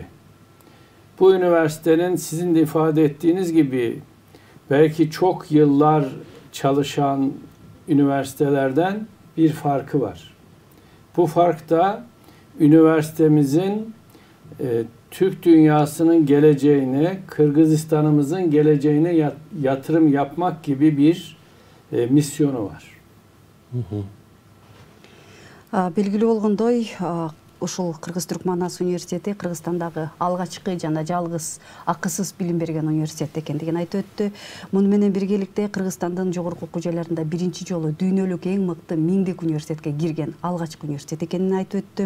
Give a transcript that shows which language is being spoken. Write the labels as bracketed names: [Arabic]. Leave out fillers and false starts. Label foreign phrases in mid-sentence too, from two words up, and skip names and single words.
[Turkish] Bu üniversitenin sizin de ifade ettiğiniz gibi belki çok yıllar çalışan üniversitelerden bir farkı var. Bu fark da üniversitemizin Türk dünyasının geleceğine, Kırgızistan'ımızın geleceğine yatırım yapmak gibi bir misyonu var. [Kyrgyz] Белгилүү болгондой, ушул Кыргыз-Түрк Манас университети Кыргызстандагы алгачкы жана жалгыз акысыз билим берген университет экендигин айтып өттү. Муну менен биргеликте Кыргызстандын жогорку окуу жайларында биринчи жолу дүйнөлүк эң мыкты 1000 университетке кирген алгачкы университет экенин айтып өттү.